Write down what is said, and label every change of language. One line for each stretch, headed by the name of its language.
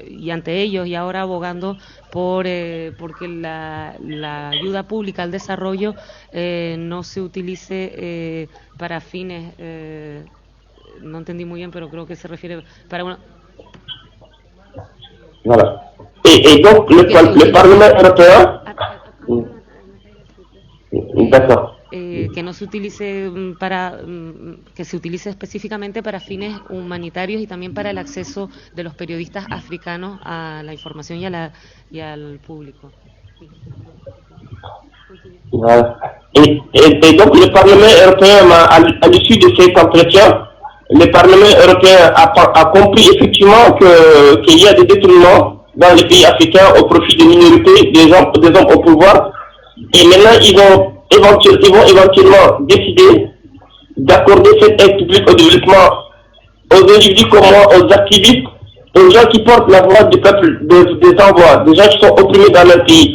Spanish: ante ellos y ahora abogando porque la ayuda pública al desarrollo no se utilice para fines no entendí muy bien, pero creo que se refiere para una...
French: Voilà. Et donc, le Parlement européen... D'accord.
Spanish: Que no se utilice que se utilice específicamente para fines humanitarios y también para el acceso de los periodistas africanos a la información y al público.
French: Voilà. Et donc, le Parlement européen, à l'issue de cet entretien, le Parlement européen a compris effectivement qu'il y a des détournements dans les pays africains au profit des minorités, des hommes au pouvoir. Et maintenant, ils vont éventuellement décider d'accorder cette aide publique au développement aux individus comme moi, aux activistes, aux gens qui portent la voix du peuple, des envois, des gens qui sont opprimés dans leur pays.